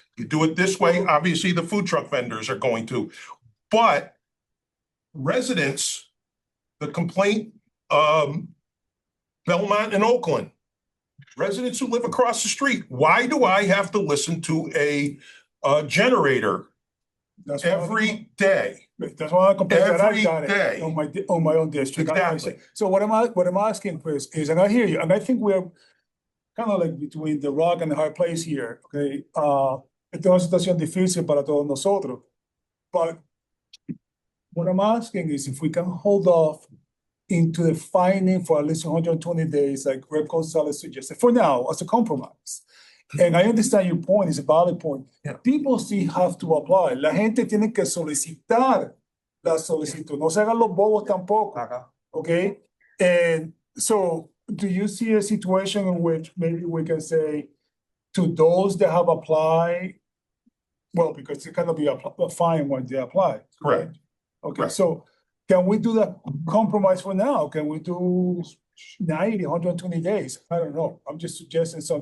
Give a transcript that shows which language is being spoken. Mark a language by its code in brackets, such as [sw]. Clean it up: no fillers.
[en] You do it this way, obviously the food truck vendors are going to. But residents, the complaint, Belmont and Oakland, residents who live across the street, why do I have to listen to a generator every day? That's why I compare that I Every got day. it on my own district. Exactly. So what I'm asking, Chris, is, and I hear you, and I think we're kind of like between the rock and the hard place here, okay? [es] Esta es una situación difícil para todos nosotros. [en] But what I'm asking is if we can hold off into the finding for at least 120 days, like Rep. Gonzalez suggested, for now, as a compromise. And I understand your point, it's a valid point. Yeah. People still have to apply. [es] La gente tiene que solicitar la solicitud. No se hagan los bobos tampoco. [en] Okay? And so do you see a situation in which maybe we can say to those that have applied, well, because it's gonna be a fine when they apply. Correct. Okay, Correct. so can we do that compromise for now? Can we do 90, 120 days? I don't know. I'm just suggesting something.